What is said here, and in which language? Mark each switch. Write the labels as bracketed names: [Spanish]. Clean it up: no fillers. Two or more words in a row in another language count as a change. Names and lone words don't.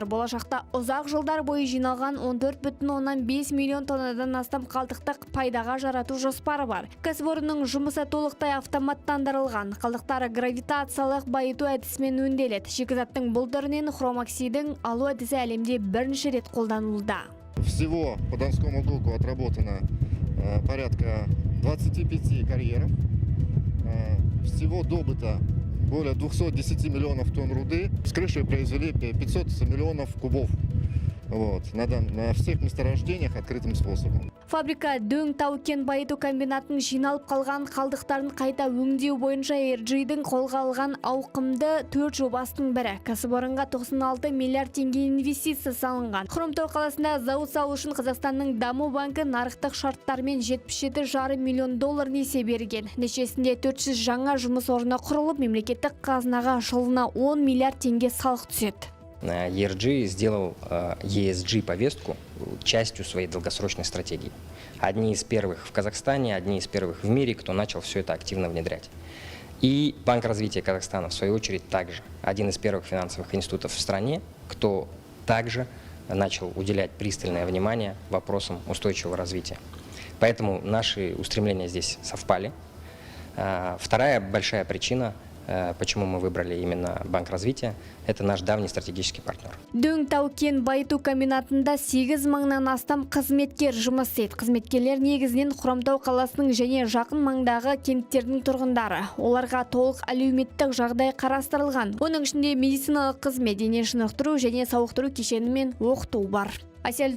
[Kazakh] Болашақта ұзақ жылдар бойы жиналған 14,5 миллион тоннадан астам қалдықтық пайдаға жарату жоспары бар. Кәсіпорынның жұмысы толықтай автоматтандырылған. Қалдықтары гравитациялық байыту әдісімен өңделеді. Шикізаттың бұл түрінен хром оксидін алу әдісі әлемде бірінші рет қолданылуда. [Russian] Всего по Донскому ГОКу отработано порядка 25 карьеров. Всего добыто более 210 миллионов тонн руды. С крышей произвели 500 миллионов кубов. На всех месторождениях открытым способом. [Kazakh] Фабрика Дөң тау-кен байыту комбинатының жиналып қалған қалдықтарын қайта өңдеу бойынша ERG-дің қолға алған ауқымды 4 жобасының бірі. Кәсіпорынға 96 миллиард теңге инвестиция салынған. Хромтау қаласында зауыт салу үшін Қазақстанның даму банкі нарықтық шарттармен 77,5 миллион доллар несие берген. Нәтижесінде 400 жаңа жұмыс орны құрылып, мемлекеттік қазынаға жылына 10 миллиард теңге салық түседі. [Russian] ERG сделал ESG-повестку частью своей долгосрочной стратегии. Одни из первых в Казахстане, одни из первых в мире, кто начал все это активно внедрять. И Банк развития Казахстана, в свою очередь, также один из первых финансовых институтов в стране, кто также начал уделять пристальное внимание вопросам устойчивого развития. Поэтому наши устремления здесь совпали. Вторая большая причина, почему мы выбрали именно Банк развития, это наш давний стратегический партнер. [Kazakh] Дөң тау-кен байыту комбинатында 8 мыңнан астам қызметкер жұмыс істейді. Қызметкерлер негізінен Хромтау қаласының және жақын маңдағы кенттердің тұрғындары. Оларға толық әлеуметтік жағдай қарастырылған. Оның ішінде медициналық қызмет, дене шынықтыру және сауықтыру кешені мен оқыту бар.